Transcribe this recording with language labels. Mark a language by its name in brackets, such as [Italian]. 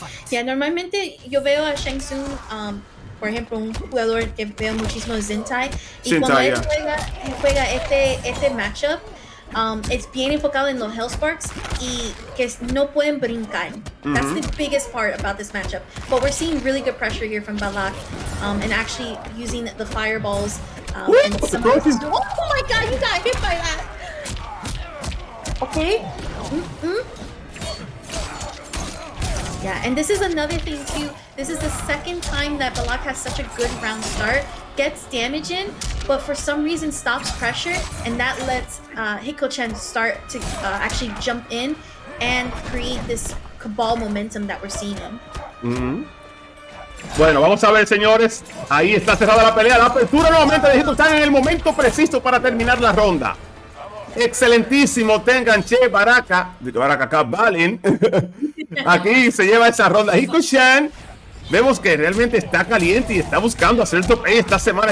[Spanish] Yeah, normalmente yo veo a Shang Tsung, por ejemplo, un jugador que veo muchísimo Zintai, y cuando él juega este matchup, it's bien enfocado en los Hellsparks y que no pueden brincar. [English] That's the biggest part about this matchup. But we're seeing really good pressure here from Ballak, and actually using the fireballs. And some oh my god, you got hit by that! Okay. Yeah, and this is another thing too. This is the second time that Ballak has such a good round start, gets damage in, but for some reason stops pressure, and that lets Hikochan start to actually jump in and create this cabal momentum that we're seeing him. [Spanish] Bueno, vamos a ver, señores. Ahí está cerrada la pelea. La apertura nuevamente de Hikochan en el momento preciso para terminar la ronda. Excelentísimo, te enganché, Baraka acá, Balin. Aquí se lleva esa ronda. Hikochan, vemos que realmente está caliente y está buscando hacer top 8 esta semana.